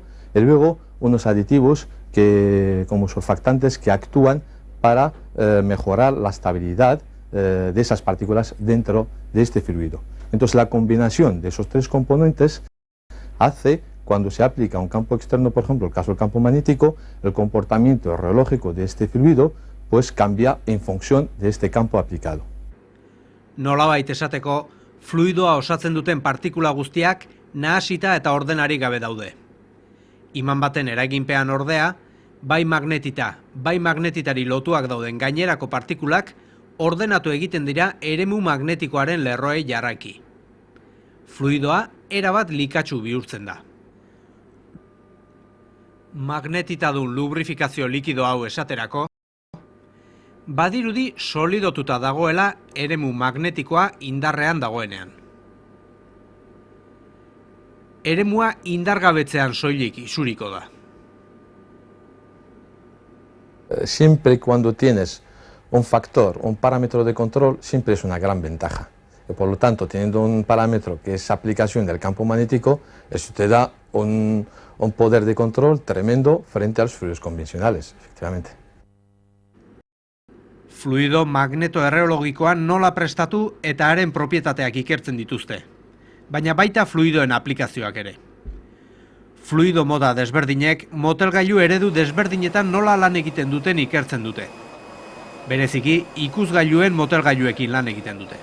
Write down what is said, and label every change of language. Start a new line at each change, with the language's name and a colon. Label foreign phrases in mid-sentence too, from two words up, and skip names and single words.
Spanish: Y luego, unos aditivos como surfactantes que actúan para mejorar la estabilidad de esas partículas dentro de este fluido. Entonces, la combinación de esos 3 componentes hace, cuando se aplica un campo externo, por ejemplo, el caso del campo magnético, el comportamiento reológico de este fluido pues cambia en función de este campo aplicado.
Basque: Nolabait esateko, fluidoa osatzen duten partikula guztiak nahasita eta ordenari gabe daude. Iman baten eraginpean ordea, bai magnetita, bai magnetitari lotuak dauden gainerako partikulak ordenatu egiten dira eremu magnetikoaren lerroei jarraiki. Fluidoa erabat likatsu bihurtzen da. Magnetitadun lubrifikazio likido hau esaterako, badirudi solidotuta dagoela eremu magnetikoa indarrean dagoenean. eremua indargabetzean soilik isuriko da.
Spanish: Siempre y cuando tienes un factor, un parámetro de control, siempre es una gran ventaja. Y por lo tanto, teniendo un parámetro que es aplicación del campo magnético, eso te da un poder de control tremendo frente a los fluidos convencionales, efectivamente.
Basque: Fluido magneto-erreologikoa nola prestatu eta haren propietateak ikertzen dituzte, baina baita fluidoen aplikazioak ere. Fluido moda desberdinek motelgailu eredu desberdinetan nola lan egiten duten ikertzen dute. Bereziki, ikusgailuen motelgailuekin lan egiten dute.